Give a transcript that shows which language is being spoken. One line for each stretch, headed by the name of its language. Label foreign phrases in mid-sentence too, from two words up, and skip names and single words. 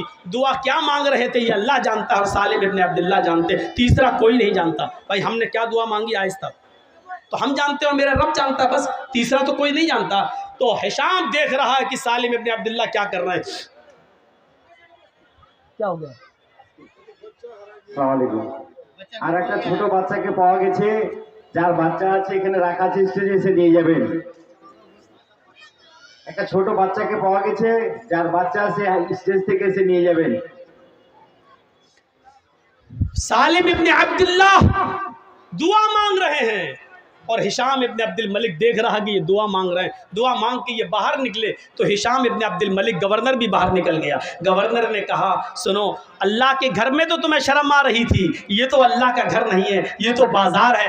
Urdu: دعا کیا مانگ رہے تھے یہ اللہ جانتا اور سالم ابن عبداللہ جانتے, تیسرا کوئی نہیں جانتا. بھائی ہم نے کیا دعا مانگی آہستہ تو ہم جانتے اور میرا رب جانتا, بس تیسرا تو کوئی نہیں جانتا. تو ہشام دیکھ رہا ہے کہ سالم ابن عبداللہ کیا کر رہے ہیں. کیا ہو گیا؟
Bangla: আসসালামু আলাইকুম. আর একটা ছোট বাচ্চাকে পাওয়া গেছে, যার বাচ্চা আছে এখানে রাখা আছে, স্টেজে এসে নিয়ে যাবেন. একটা ছোট বাচ্চাকে পাওয়া গেছে, যার বাচ্চা আছে স্টেজ থেকে এসে নিয়ে যাবেন.
Urdu: سالم ابن عبداللہ دعا مانگ رہے ہیں اور ہشام ابن عبد الملک دیکھ رہا کہ یہ دعا مانگ رہے ہیں. دعا مانگ کے یہ باہر نکلے تو ہشام ابن عبد الملک گورنر بھی باہر نکل گیا. گورنر نے کہا سنو, اللہ کے گھر میں تو تمہیں شرم آ رہی تھی, یہ تو اللہ کا گھر نہیں ہے, یہ تو بازار ہے.